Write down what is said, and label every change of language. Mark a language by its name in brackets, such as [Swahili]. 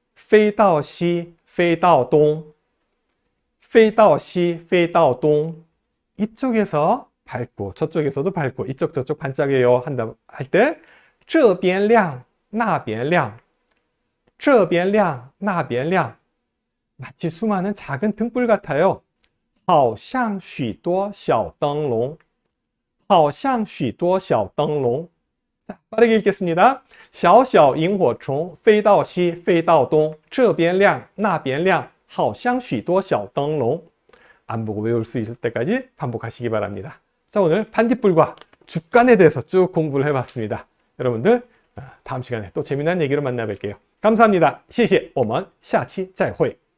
[Chinese] 飞到西飞到东, 飞到西飞到东. [Korean] 이쪽에서 밝고 저쪽에서도 밝고 이쪽 저쪽 반짝여요 한다 할 때 这边亮那边亮, 这边亮那边亮. 마치 수많은 작은 등불 같아요. [Chinese] 好像许多小灯笼, 好像许多小灯笼. [Korean] 자, 빠르게 읽겠습니다. [Chinese] 小小萤火虫飞到西飞到东这边亮那边亮好像许多小灯笼. [Korean] 안 보고 외울 수 있을 때까지 반복하시기 바랍니다. 자, 오늘 반딧불과 죽간에 대해서 쭉 공부를 해봤습니다. 여러분들 다음 시간에 또 재미난 얘기로 만나 뵐게요. 감사합니다. 谢谢我们下期再会